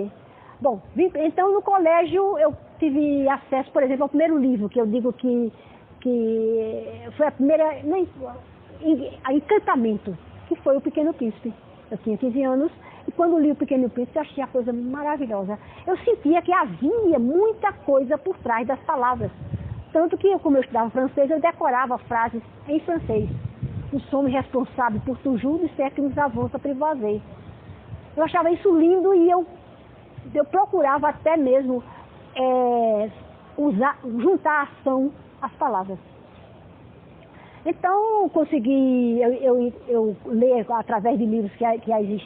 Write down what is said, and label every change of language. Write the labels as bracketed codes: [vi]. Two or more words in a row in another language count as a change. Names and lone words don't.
[pt] Bom, então no colégio eu tive acesso, por exemplo, ao primeiro livro, que eu digo que foi a primeira, a Encantamento, que foi O Pequeno Príncipe. Eu tinha 15 anos e quando li O Pequeno Príncipe eu achei a coisa maravilhosa. Eu sentia que havia muita coisa por trás das palavras. Tanto que como eu estudava francês, eu decorava frases em francês. [fr] Nous sommes [pt] responsáveis por [fr] toujours de ce que nous avons apprivoisé. [pt] Eu achava isso lindo e eu procurava até mesmo juntar a ação às palavras. Então, consegui eu ler através de livros que existem.